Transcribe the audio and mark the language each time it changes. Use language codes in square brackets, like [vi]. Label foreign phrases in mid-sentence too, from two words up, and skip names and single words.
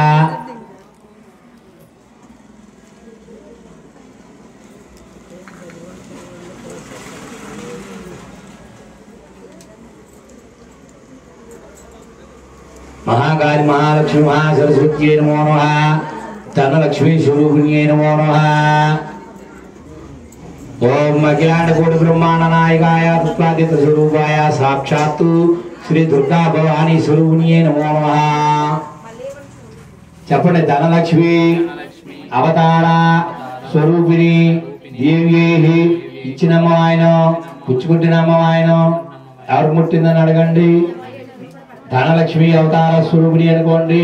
[sa] महाकाली महालक्ष्मी महासरस्वती नमो नमः. धनलक्ष्मी स्वरूपिणी नमो नमः. ओम अखिलांड कोटि ब्रह्मांड नायकाय तत्वादित स्वरूपाय साक्षात् श्री दुर्गा भवानी स्वरूपिणी नमो नमः. [te] చెప్పండి. ధనలక్ష్మి అవతార స్వరూపిణి దేవి ఇచ్చినమ్మ ఆయన పుచ్చుకుంటున్నమ్మ ఆయన. ఎవరు ముట్టిందని అడగండి. ధనలక్ష్మి అవతార స్వరూపిణి అనుకోండి.